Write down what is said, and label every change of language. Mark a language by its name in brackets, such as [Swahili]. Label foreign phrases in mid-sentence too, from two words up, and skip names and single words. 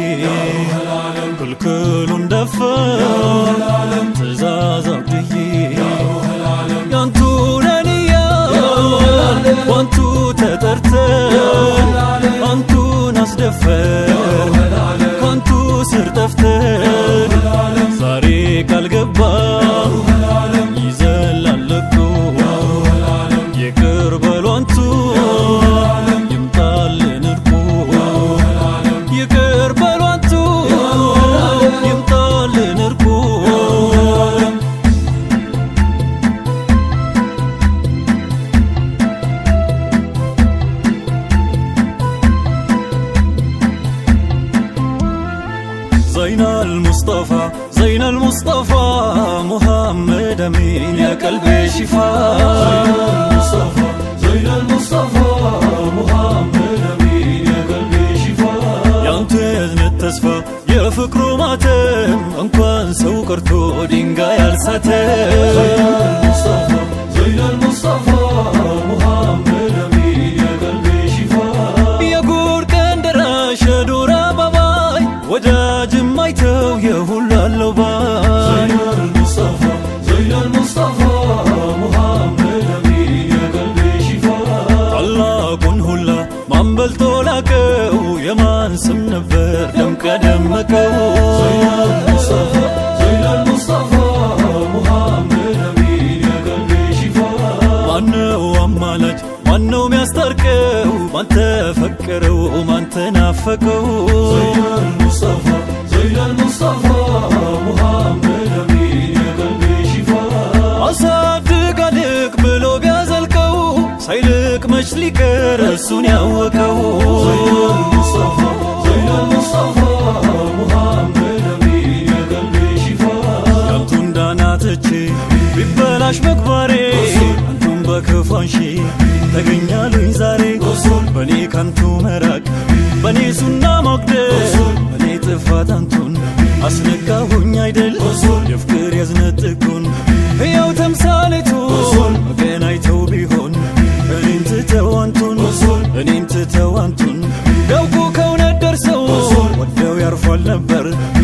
[Amharic] ክልክሉን ደፈር ትእዛዝ አብድዬ ያንቱ ነን እያሉ ዋንቱ ተጠርተን አንቱን አስደፈር ካንቱ ስር ጠፍተን ዛሬ ካልገባ ይዘላለቁ ይቅር በሉ አንቱ ይምጣልን እርቁ ይቅር በሉ አንቱ ይምጣልን እርቁ [Arabic] زين المصطفى محمد أمين يا قلبي شفاء زين المصطفى محمد أمين يا قلبي شفاء [Amharic] ያንተ የዝነት ተስፋ የፍቅሩ ማተም እንኳን ሰው ቀርቶ ድንጋይ ያልሳተ [Arabic] زين المصطفى محمد أمين يا قلبي شفاء [Amharic] የጉር ቀን ደራሽ ዱር አባባይ ወዳጅ ማይተው የሁሉ አለው ባይ [Arabic] زين المصطفى محمد أمين يا قلبي شفاء [Amharic] ታላቁን ሁላ ማን በልጦ ላቀው የማን ስም ነበር ደምቀ ደመቀው [Arabic] زين المصطفى محمد أمين يا قلبي شفاء [Amharic] ማነው አማላጅ ማነው ሚያስታርቀው ማን ተፈቀረው ማን ተናፈቀው [Arabic] زين المصطفى محمد أمين يا قلبي شفاء [Amharic] አሳድግ አልቅ ብሎ ቢያዘልቀው ሳይልቅ መች ሊቀር እሱን ያወቀው [Arabic] زين المصطفى محمد أمين يا قلبي شفاء [Amharic] ያንቱን ዳናትቼ ቢበላሽ ምግባሬ አንቱን በክፋንሺ ተገኛሉኝ ዛሬ በኔ ካንቱ መራቅ በኔ ሱና መቅደስ በኔ ጥፋት አንቱን አስነካሁኝ አይደል የፍቅር የዝነት ጥጉን ሕያው ተምሳሌቱ መገናኝተው ቢሆን እኔን ትተው አንቱን ያውቁ ከእውነት ደርሰው ወደው ያርፏል ነበር